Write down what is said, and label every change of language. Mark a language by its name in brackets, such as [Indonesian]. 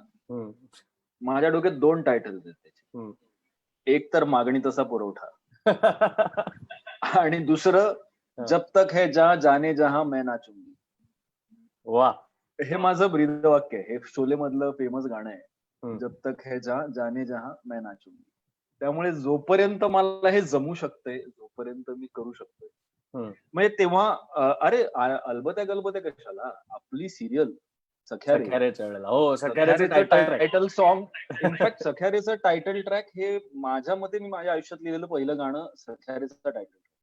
[Marathi] हम्म, माझ्या डोक्यात 2 टायटल्स आहेत त्याचे. हम्म. एक तर मागणी तसा पुरवठा आणि दुसरं [Hindi] जब तक है जहां जाने जहां मैं नाचूंगी. [Marathi] वा. हे माझं ब्रीदवाक्य आहे. हे शोले मधलं फेमस गाणं आहे. हम्म, [Hindi] जब तक है जहां जाने जहां मैं नाचूंगी. [Marathi] त्यामुळे जोपर्यंत मला हे जमू शकतंय, जोपर्यंत मी करू शकतोय. हम्म. म्हणजे तेव्हा अरे अलबत्या गलबत्या कशाला? आपली सीरियल सख्या रे. सख्यारेच्या वेळेला, हो, सख्यारेचं सख्यारेचं title track. Title song, in fact सख्यारेचं title track हे माझ्या मते मी माझ्या आयुष्यात लिहिलेलं पहिलं गाणं सख्यारेचं टायटल.